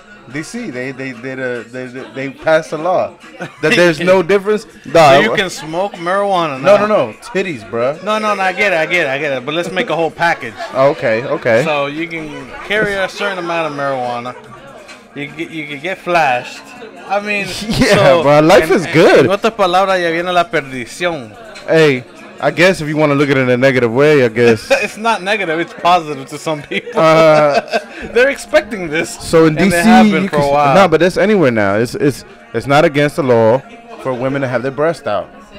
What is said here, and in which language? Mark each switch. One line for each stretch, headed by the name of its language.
English: DC. They passed a law that there's no difference. So you can smoke marijuana now. No. Titties, bro. No, I get it. But let's make a whole package. Okay. So you can carry a certain amount of marijuana. You can get flashed. I mean, yeah, bro. Life is good.
Spanish: En otras palabras, ya viene la perdición.
English: Hey, I guess if you want to look at it in a negative way, I guess. It's not negative. It's positive to some people. They're expecting this. So in DC, you for a while. No, but that's anywhere now. It's not against the law for women to have their breast out.